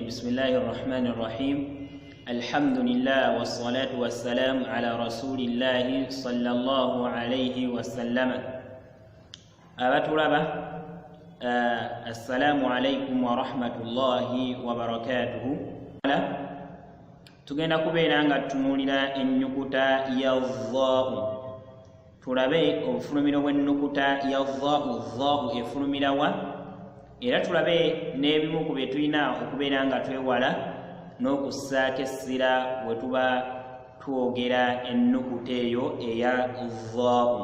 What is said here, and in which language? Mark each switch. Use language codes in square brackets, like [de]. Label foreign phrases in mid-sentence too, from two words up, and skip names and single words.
[ar] بسم الله الرحمن الرحيم. الحمد لله والصلاة والسلام على رسول الله صلى الله عليه وسلم. أبتربة السلام عليكم ورحمة الله وبركاته. [lg] tugenda kubeera nga tutunuulira ennyukuta ya dhaa'u. Tulabe obufulumiro bw'ennukuta ya dhaa'u efulumira wa, era tulabe n'ebimu ku bye tulina okubeera nga twewala n'okussaako essira bwe tuba twogera ennukuta eyo eya dhaa'u.